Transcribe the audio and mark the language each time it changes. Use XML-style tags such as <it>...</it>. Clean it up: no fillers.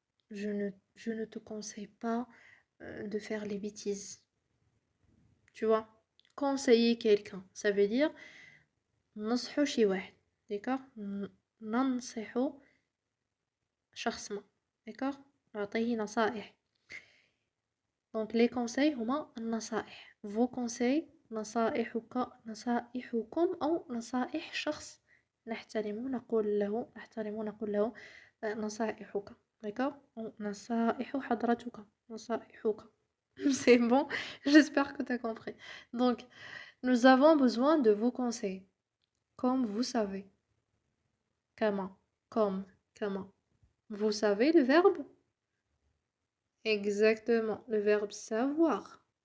<fr>Je ne te conseille pas de faire les bêtises. Tu vois? Conseiller quelqu'un, ça veut dire</fr> <ar>نصحو شي واحد. D'accord? ننصح شخص ما. D'accord? نعطيه نصائح.</ar> <fr>Donc les conseils</fr> <ar>هما النصائح.</ar> <fr>Vos conseils</fr> <ar>نصائحكم أو نصائح شخص نحترم نقول له نصائحك. D'accord? أو نصائح حضرتك. نصائحك.</ar> <fr>C'est bon? J'espère que tu as compris. Donc, nous avons besoin de vos conseils. Comme vous savez. Comment? Comment? Vous savez le verbe? Exactement, le verbe savoir.</fr>